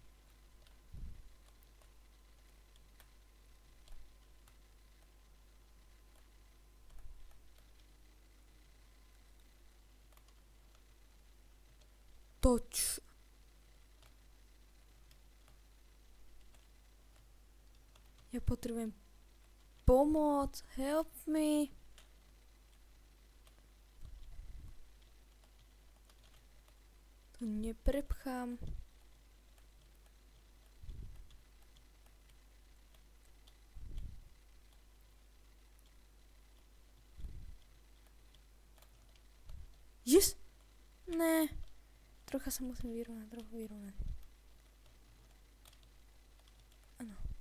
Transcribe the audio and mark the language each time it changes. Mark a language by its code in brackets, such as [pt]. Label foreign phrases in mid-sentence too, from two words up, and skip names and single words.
[sk] Toč. Ja potrebujem pomoc. [en] Help me. Neprepchám. Yes! [sk] Ne. Trocha sa musím vyrovnať, Áno.